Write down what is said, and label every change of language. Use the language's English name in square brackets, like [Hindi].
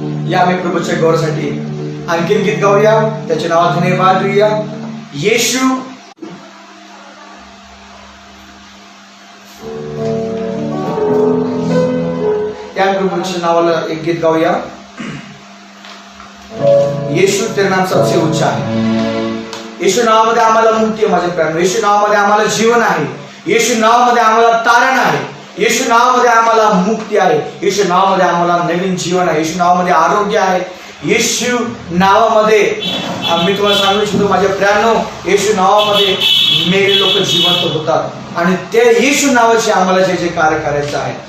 [Marathi] या आम्ही प्रभूच्या गौरवासाठी आणखीन गीत गाऊया, त्याचे नाव धन्यवाद देऊया. येशू त्या प्रभूच्या नावाला एक गीत गाऊया. [Hindi] यीशु तेरा नाम सबसे ऊंचा है. [Marathi] येशू नावामध्ये आम्हाला मुक्ती आहे माझ्या प्राण. येशू नावामध्ये आम्हाला जीवन आहे. येशू नावामध्ये आम्हाला तारण आहे. येशू नावामध्ये आम्हाला मुक्ती आहे. येशू नावामध्ये आम्हाला नवीन जीवन आहे. येशू नावामध्ये आरोग्य आहे. येशू नावामध्ये मी तुम्हाला सांगू इच्छितो माझ्या प्राणो, येशू नावामध्ये मेले लोक जिवंत होतात आणि त्या येशू नावाचे आम्हाला जे जे कार्य करायचं आहे.